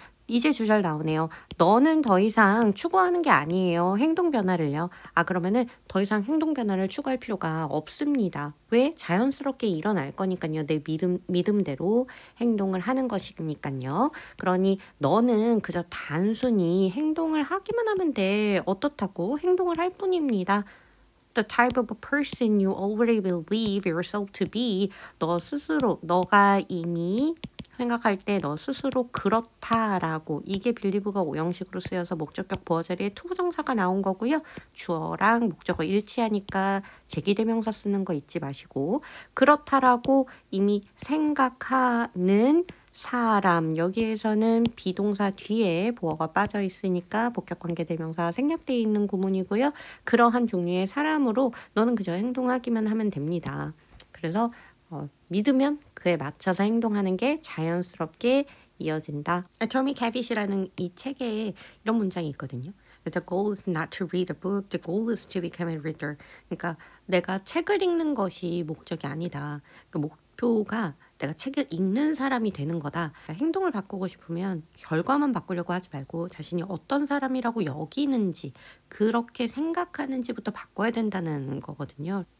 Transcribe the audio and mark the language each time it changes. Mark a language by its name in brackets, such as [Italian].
[Korean] 이제 주절 나오네요. 너는 더 이상 추구하는 게 아니에요. 행동 변화를요. 그러면은 더 이상 행동 변화를 추구할 필요가 없습니다. 왜? 자연스럽게 일어날 거니까요. 내 믿음대로 행동을 하는 것이니까요. 그러니 너는 그저 단순히 행동을 하기만 하면 돼. 어떻다고? 행동을 할 뿐입니다. [English] The type of a person you already believe yourself to be. [Korean] 너 스스로, 너가 이미 생각할 때 너 스스로 그렇다라고 이게 believe가 오형식으로 쓰여서 목적격 보어 자리에 투부정사가 나온 거고요. 주어랑 목적어 일치하니까 제기대명사 쓰는 거 잊지 마시고 그렇다라고 이미 생각하는 사람 여기에서는 비동사 뒤에 보어가 빠져 있으니까 복격관계대명사 생략되어 있는 구문이고요. 그러한 종류의 사람으로 너는 그저 행동하기만 하면 됩니다. 그래서 믿으면 그에 맞춰서 행동하는 게 자연스럽게 이어진다. 토미 캐빗이라는 이 책에 이런 문장이 있거든요. [English] The goal is not to read a book. The goal is to become a reader. [Korean] 그러니까 내가 책을 읽는 것이 목적이 아니다. 그 목표가 내가 책을 읽는 사람이 되는 거다. 행동을 바꾸고 싶으면 결과만 바꾸려고 하지 말고 자신이 어떤 사람이라고 여기는지 그렇게 생각하는지부터 바꿔야 된다는 거거든요.